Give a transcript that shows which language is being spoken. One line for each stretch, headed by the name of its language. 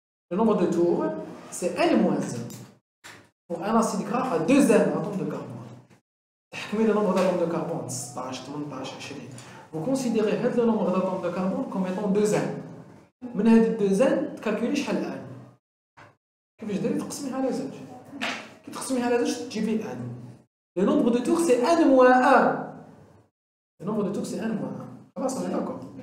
French: Le nombre de tours, c'est N-1. Pour un acide gras à 2 atomes de carbone. Le nombre d'atomes de carbone, 16, 18, 20. Vous considérez le nombre d'atomes de carbone comme étant 2 N.
Arabic: من هاد ال 2 N تكالكولي شحال N. كيفاش ديري تقسميها على 2. كي تقسميها على 2 تجيبي N.
French: Le nombre de tours, c'est N-1. Le nombre de tours, c'est N-1.
Arabic: خلاص
French: on est d'accord.